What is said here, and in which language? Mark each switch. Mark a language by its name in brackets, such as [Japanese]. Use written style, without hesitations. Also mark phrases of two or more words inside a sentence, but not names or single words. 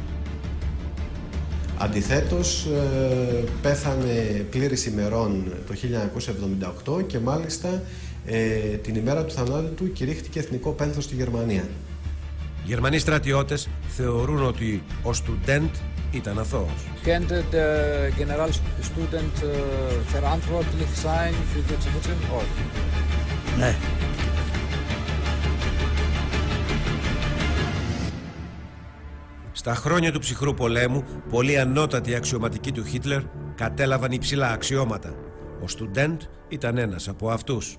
[Greek] Αντιθέτως, πέθανε πλήρης ημερών το 1978 και μάλιστα την ημέρα του θανάτου του κηρύχθηκε εθνικό πένθος στη Γερμανία. Οι Γερμανοί στρατιώτες θεωρούν ότι ο Student ήταν αθώος. [German] Könnte der Generalstudent verantwortlich sein für die Exekution? [Greek] Ναι. Στα χρόνια του ψυχρού πολέμου, πολλοί ανώτατοι αξιωματικοί του Χίτλερ κατέλαβαν υψηλά αξιώματα. Ο Student ήταν ένας από αυτούς.